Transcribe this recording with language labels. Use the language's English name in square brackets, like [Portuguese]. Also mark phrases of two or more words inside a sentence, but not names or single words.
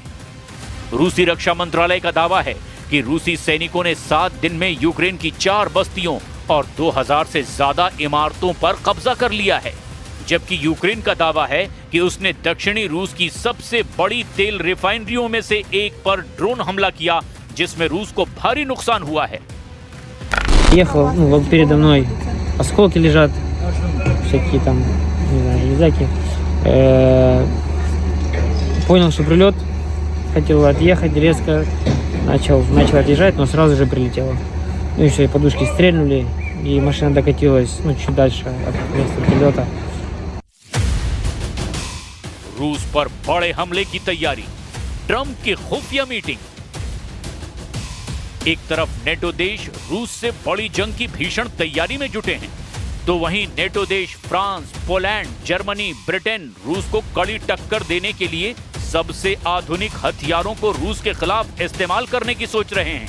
[Hindi] रूसी रक्षा मंत्रालय का दावा है कि रूसी सैनिकों ने 7 दिन में यूक्रेन की 4 बस्तियों और 2000 से ज्यादा इमारतों पर कब्जा कर लिया है, जबकि यूक्रेन का दावा है कि उसने दक्षिणी रूस की सबसे बड़ी तेल रिफाइनरियों में से एक पर ड्रोन हमला किया, जिसमें रूस को भारी नुकसान हुआ है। [Russian] Ехал, вот передо мной осколки лежат, всякие там, не знаю, железяки. Понял, что прилет, хотел отъехать, резко начал отъезжать, но сразу же прилетело. Ну и все, и подушки стрельнули, и машина докатилась, чуть дальше от места прилета. [Hindi] रूस पर बड़े हमले की तैयारी, ट्रंप की खुफिया मीटिंग। एक तरफ नेटो देश रूस से बड़ी जंग की भीषण तैयारी में जुटे हैं, तो वहीं नेटो देश फ्रांस, पोलैंड, जर्मनी, ब्रिटेन रूस को कड़ी टक्कर देने के लिए सबसे आधुनिक हथियारों को रूस के खिलाफ इस्तेमाल करने की सोच रहे हैं।